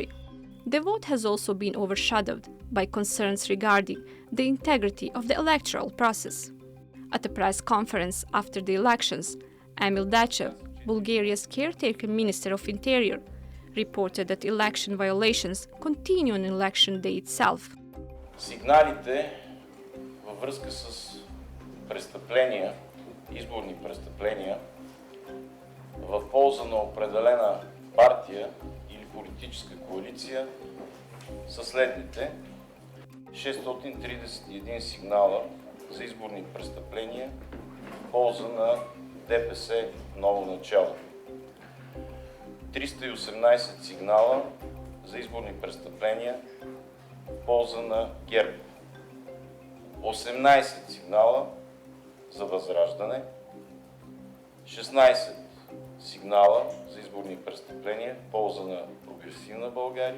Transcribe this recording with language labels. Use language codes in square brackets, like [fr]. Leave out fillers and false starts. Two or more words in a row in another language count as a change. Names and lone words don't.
[en] The vote has also been overshadowed by concerns regarding the integrity of the electoral process. At a press conference after the elections, Emil Dachev, Bulgaria's caretaker Minister of Interior, reported that election violations continue on election day itself. [bg] Сигналите във връзка с престъпления, изборни престъпления в полза на определена партия или политическа коалиция са следните: 631 сигнала за изборни престъпления в полза на ДПС ново начало, 318 сигнала за изборни престъпления в полза на ГЕРБ, 18 сигнала за Възраждане, 16 сигнала за изборни престъпления в полза на Прогресивна България.